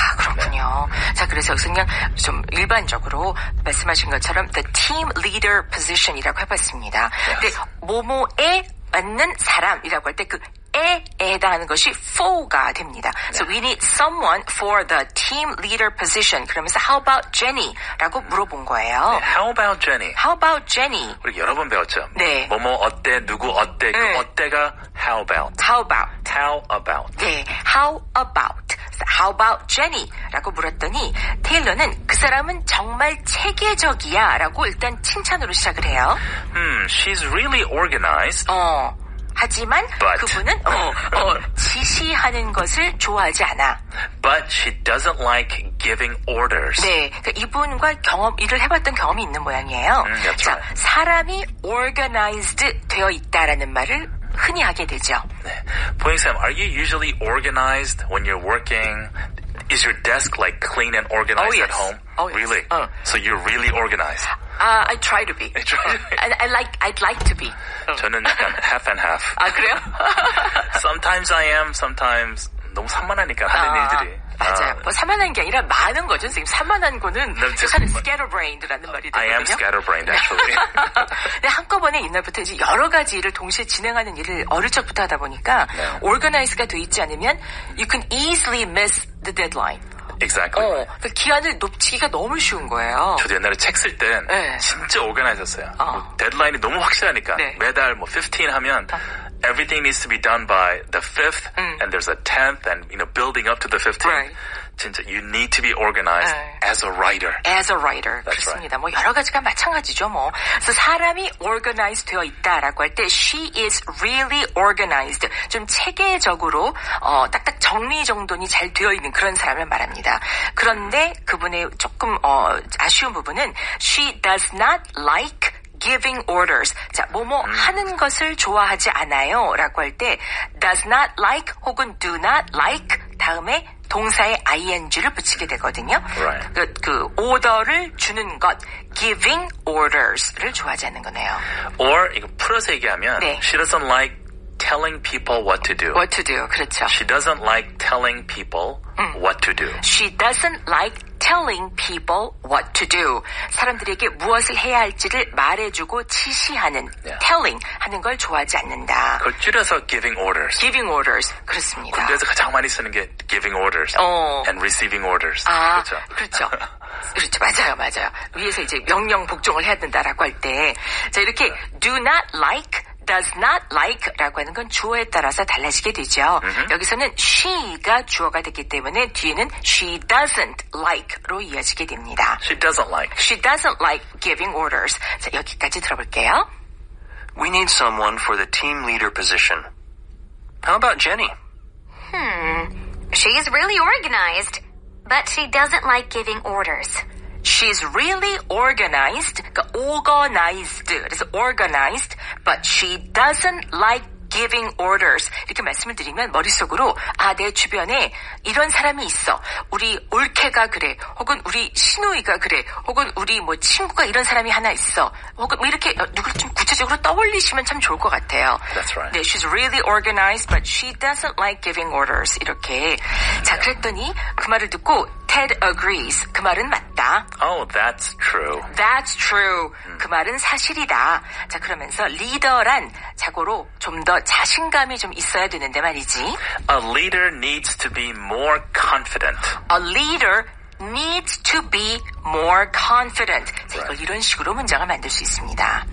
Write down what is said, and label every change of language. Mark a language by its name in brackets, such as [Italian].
[Korean] 그렇군요. 네. 자, 그래서 여기서 그냥 좀 일반적으로 말씀하신 것처럼 [English] the team leader position [Korean] 이라고 해봤습니다. 근데 뭐뭐에 맞는 사람이라고 할 때 그 에 해당하는 것이 for가 됩니다. [English] So we need someone for the team leader position. [Korean] 그러면서 [English] how about Jenny? [Korean] 라고 물어본 거예요. [English] 네, how about Jenny? How about Jenny? [Korean] 우리 여러 번 배웠죠. 네. 뭐뭐 어때, 누구 어때, 그 어때가 how about. [English] How about. How about. 네, how about. How about Jenny? [Korean] 라고 물었더니 테일러는 그 사람은 정말 체계적이야 라고 일단 칭찬으로 시작을 해요. [English] She's really organized. [Korean] 하지만 그분은 지시하는 것을 좋아하지 않아. [English] But she doesn't like giving orders. [Korean] 네, 그러니까 이분과 일을 해봤던 경험이 있는 모양이에요. [English] That's right. [Korean] 사람이 organized 되어 있다라는 말을 흔히 하게 되죠. 네. [English] 보잉쌤, are you usually organized when you're working? Is your desk like clean and organized at home? Oh, yes. Really? So you're really organized. I try to be. I'd like to be. [Korean] 저는 약간 [English] half and half. [Korean] 그래요? [English] Sometimes I am, sometimes [Korean] 너무 산만하니까 하는 일들이. 맞아요. 산만한 게 아니라 많은 거죠. 선생님. 산만한 거는 약간 scatterbrained라는 말이 되거든요. [English] I am scatterbrained, actually. [Korean] 근데 한꺼번에 옛날부터 이제 여러 가지 일을 동시에 진행하는 일을 어릴 적부터 하다 보니까 organize가 돼 있지 않으면 [English] you can easily miss the deadline. Exactly. [Korean] 그 기한을 놓치기가 너무 쉬운 거예요. 저도 옛날에 책 쓸 땐 진짜 organized였어요. 데드라인이 너무 확실하니까 매달 15 하면 [English] everything needs to be done by the 5th, and there's a 10th, and building up to the 15th. Right. 진짜 you need to be organized as a writer. As a writer. That's [Korean] 그렇습니다. 뭐 여러 가지가 마찬가지죠. 뭐. 그래서 사람이 organized 되어 있다라고 할 때 [English] she is really organized. [Korean] 좀 체계적으로 딱딱 정리정돈이 잘 되어 있는 그런 사람을 말합니다. 그런데 그분의 조금 아쉬운 부분은 [English] she does not like giving orders. [Korean] 자, 뭐뭐 하는 것을 좋아하지 않아요 라고 할 때 does not like 혹은 do not like 다음에 동사에 ing를 붙이게 되거든요. [English] Right. [Korean] 그 오더를 주는 것, giving orders를 좋아하지 않는 거네요. Or 이거 풀어서 얘기하면 네. [English] she doesn't like telling people what to do. What to do, [Korean] 그렇죠. [English] She doesn't like telling people what to do. She doesn't like telling people what to do. [Korean] 사람들에게 무엇을 해야 할지를 말해주고 지시하는, telling 하는 걸 좋아하지 않는다. 그걸 줄여서 giving orders. [English] Giving orders, [Korean] 그렇습니다. 군대에서 가장 많이 쓰는 게 [English] giving orders and receiving orders. [Korean] 아, 그렇죠. 그렇죠. 그렇죠. 맞아요. 위에서 이제 명령 복종을 해야 된다라고 할 때, 자, 이렇게 do not like, does not like 라고 하는 건 주어에 따라서 달라지게 되죠. 여기서는 she가 주어가 됐기 때문에 뒤에는 [English] she doesn't like [Korean] 로 이어지게 됩니다. [English] She doesn't like. She doesn't like giving orders. [Korean] 자, 여기까지 들어볼게요. [English] We need someone for the team leader position. How about Jenny? She's really organized, but she doesn't like giving orders. She's really organized, 그러니까 organized, 그래서 organized, but she doesn't like giving orders. [Korean] 이렇게 말씀을 드리면 머릿속으로 내 주변에 이런 사람이 있어. 우리 올케가 그래. 혹은 우리 시누이가 그래. 혹은 우리 뭐 친구가 이런 사람이 하나 있어. 혹은 뭐 이렇게 누구를 좀 구체적으로 떠올리시면 참 좋을 것 같아요. [English] That's right. 네, she's really organized, but she doesn't like giving orders. [Korean] 이렇게. 자, 그랬더니 그 말을 듣고 [English] Ted agrees. [Korean] 그 말은 맞다. [English] Oh, that's true. That's true. [Korean] 그 말은 사실이다. 자, 그러면서 리더란 자고로 좀 더 자신감이 좀 있어야 되는데 말이지. [English] A leader needs to be more confident. A leader needs to be more confident. [Korean] 자, 이걸 이런 식으로 문장을 만들 수 있습니다.